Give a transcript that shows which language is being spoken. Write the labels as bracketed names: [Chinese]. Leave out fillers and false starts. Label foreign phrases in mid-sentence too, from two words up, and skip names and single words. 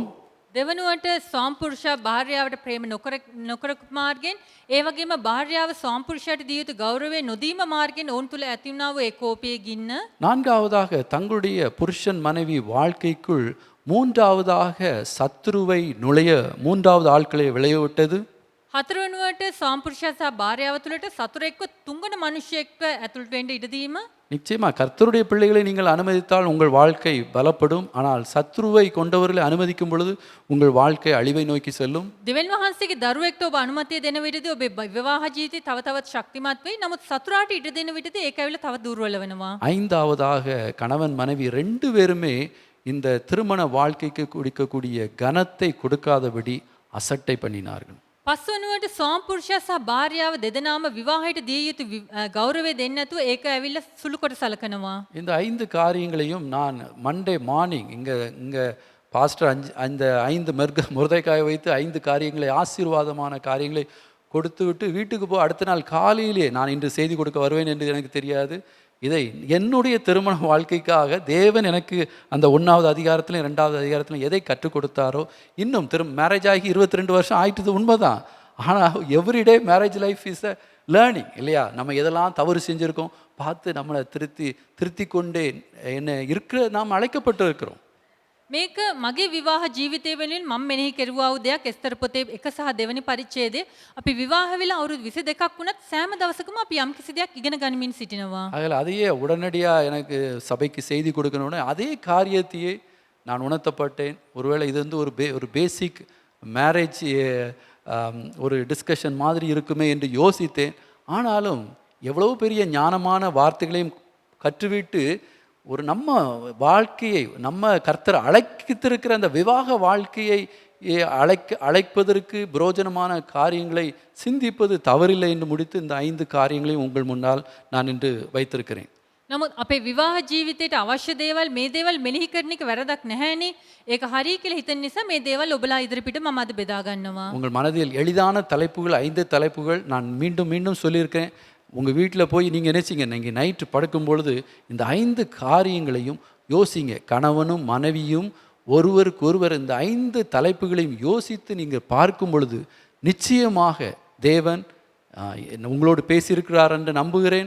[Sinhala] දෙවනුවට සාම්පුරුෂයා භාර්යාවට ප්‍රේම නොකරපු මාර්ගයෙන්, ඒ වගේම භාර්යාව සාම්පුරුෂයාට දිය යුතු ගෞරවය නොදීම මාර්ගයෙන් ඔවුන් තුළ ඇති වුණා වූ ඒ කෝපයේ ගින්න, [Tamil] நான்காவதாக தங்களுடைய புருஷன் மனைவி வாழ்க்கைக்குள் மூன்றாவதாக சத்துருவை நுழைய மூன்றாவது ஆட்களை விளையவிட்டது. [Sinhala] හතරවෙනුවට සාම්පුරුෂයා සහ භාර්යාව තුළට සතුරෙක්ව තුන්වන මනුෂ්‍යයෙක්ව ඇතුළට වෙන්න ඉඩ දීම. [Tamil] நிச்சயமா கர்த்தருடைய பிள்ளைகளை நீங்கள் அனுமதித்தால் உங்கள் வாழ்க்கை பலப்படும். ஆனால் சத்ருவை கொண்டவர்களை அனுமதிக்கும் பொழுது உங்கள் வாழ்க்கை அழிவை நோக்கி செல்லும். [Sinhala] දෙවියන් වහන්සේගේ දරුවෙක්ට ඔබ අනුමැතිය දෙන විටදී ඔබේ විවාහ ජීවිතය තව තවත් ශක්තිමත් වෙයි. නමුත් සතුරාට ඉඩ දෙන විටදී ඒක ඇවිල්ලා තව දුර්වල වෙනවා. [Tamil] ஐந்தாவதாக கணவன் மனைவி 2 பேருமே இந்த திருமண வாழ்க்கைக்கு கொடுக்கக்கூடிய கனத்தை கொடுக்காதபடி அசட்டை பண்ணினார்கள். [Sinhala] පස්වනුවට සාම්පුරුෂයා සහ භාර්යාව දෙදෙනාම විවාහයට දිය යුතු ගෞරවය දෙන්නේ නැතුව ඒක ඇවිල්ලා සුළු කොට සලකනවා. [Tamil] இந்த 5 காரியங்களையும் நான் [English] Monday morning [Tamil] இங்க பாஸ்டர் அந்த 5 முருதைக்காயை வைத்து 5 காரியங்களை, ஆசீர்வாதமான காரியங்களை கொடுத்து விட்டு வீட்டுக்கு அடுத்த நாள் காலையிலே நான் இன்று செய்தி கொடுக்க வருவேன் என்று எனக்கு தெரியாது. இதை என்னுடைய திருமண வாழ்க்கைக்காக தேவன் எனக்கு அந்த 1வது அதிகாரத்திலும் 2வது அதிகாரத்திலும் எதை கற்றுக் கொடுத்தாரோ, இன்னும் மேரேஜ் ஆகி 22 வருஷம் ஆயிட்டது உண்மைதான். [English] ஆனால் everyday marriage life is a learning இல்லையா? [Tamil] நம்ம எதெல்லாம் தவறு செஞ்சுருக்கோம் பார்த்து நம்மளை திருத்தி கொண்டே என்ன இருக்கிற நாம் அழைக்கப்பட்டு இருக்கிறோம். [Sinhala] මේක මගේ විවාහ ජීවිතය වෙනුවෙන් මම මෙනෙහි කෙරුවා වූ දෙයක්. එස්තර පොතේ 1 සහ 2 පරිච්ඡේදයේ අපි විවාහ වෙලා අවුරුදු 22ක් වුණත් සෑම දවසකම අපි යම් කිසි දෙයක් ඉගෙන ගනිමින් සිටිනවා. [Tamil] அதில் அதையே உடனடியாக எனக்கு சபைக்கு செய்தி கொடுக்கணும்னு அதே காரியத்தையே நான் உணர்த்தப்பட்டேன். ஒருவேளை இது வந்து ஒரு [English] basic marriage [Tamil] ஒரு டிஸ்கஷன் மாதிரி இருக்குமே என்று யோசித்தேன். ஆனாலும் எவ்வளோ பெரிய ஞானமான வார்த்தைகளையும் கற்றுவிட்டு ஒரு நம்ம வாழ்க்கையை, நம்ம கர்த்தர் அழைத்திருக்கிற அந்த விவாக வாழ்க்கையை அழைப்பதற்கு பிரயோஜனமான காரியங்களை சிந்திப்பது தவறில்லை என்று முடித்து இந்த 5 காரியங்களையும் உங்கள் முன்னால் நான் இன்று வைத்திருக்கிறேன். [Sinhala] නමුත් අපේ විවාහ ජීවිතයට අවශ්‍ය දේවල්, මේ දේවල් මෙනෙහි කරන එක වැරදක් නැහැනේ. ඒක හරිය කියලා හිතන නිසා මේ දේවල් ඔබලා ඉදිරිපිට මම අද බෙදා ගන්නවා. [Tamil] உங்கள் மனதில் எளிதான தலைப்புகள் 5 தலைப்புகள் நான் மீண்டும் சொல்லியிருக்கேன். உங்கள் வீட்டில் போய் நீங்கள் நினைச்சிங்க, நீங்கள் நைட்டு படுக்கும் பொழுது இந்த 5 காரியங்களையும் யோசிங்க. கணவனும் மனைவியும் ஒருவருக்கு ஒருவர் இந்த 5 தலைப்புகளையும் யோசித்து நீங்கள் பார்க்கும் பொழுது நிச்சயமாக தேவன் உங்களோடு பேசியிருக்கிறார் என்று நம்புகிறேன்.